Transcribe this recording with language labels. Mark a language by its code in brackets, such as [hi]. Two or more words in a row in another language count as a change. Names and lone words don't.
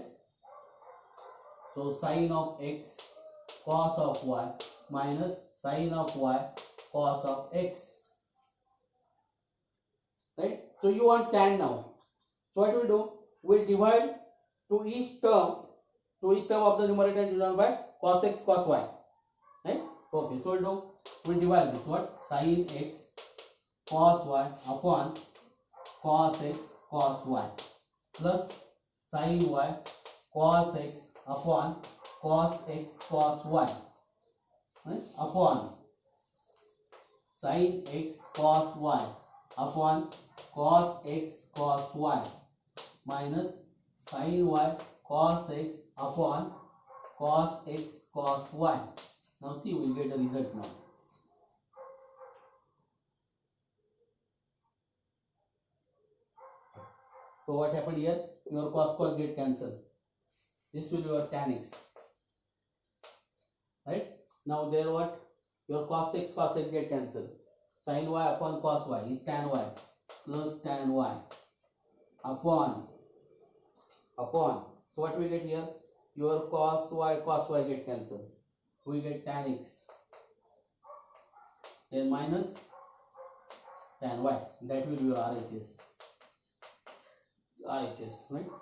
[en] So sin of x cos of y minus sin of y cos of x, right? So you want tan now. So what we'll do, we'll divide to each term of the numerator and denominator by cos x cos y, right? Okay, so we'll divide this, what, sin x cos y upon cos x cos y plus sin y cos x upon cos x cos y, right? Upon sin x cos y upon cos x cos y minus sin y cos x upon cos x cos y. Now see, we will get the result now. So what happened here? Your cos get cancelled. This will be your tan x. Right? Now there what? Your cos x get cancelled. Sin y upon cos y is tan y plus tan y upon. So what we get here? Your cos y get cancelled. We get tan x. Then minus tan y. That will be your RHS. Right?